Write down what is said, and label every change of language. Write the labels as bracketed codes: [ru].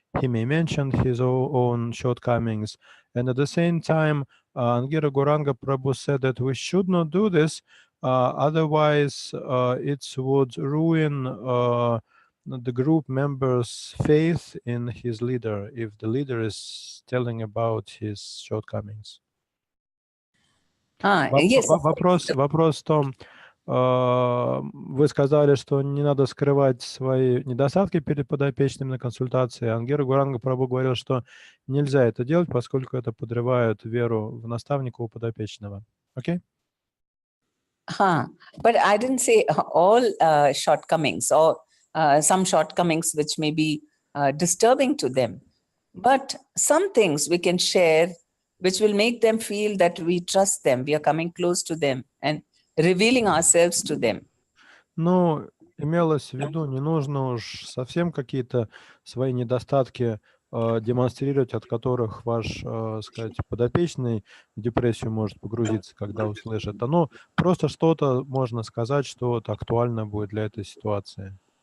[en] He may mention his own shortcomings. And at the same time, Angira Gauranga Prabhu said that we should not do this, otherwise it would ruin the group members' faith in his leader if the leader is telling about his shortcomings. Yes. [ru] Вопрос в том, вы сказали, что не надо скрывать свои недостатки перед подопечными на консультации. Ангира Гуранга Прабhu говорил, что нельзя это делать, поскольку это подрывает веру в наставника у подопечного. Окей? [en] But I didn't say all shortcomings or some shortcomings which may be disturbing to them. But some things we can share which will make them feel that we trust them, we are coming close to them and revealing ourselves to them. [ru] Ну, имелось в виду, не нужно уж совсем какие-то свои недостатки демонстрировать, от которых ваш, сказать, подопечный в депрессию может погрузиться, когда услышит. Ну, просто что-то можно сказать, что вот актуально будет для этой ситуации.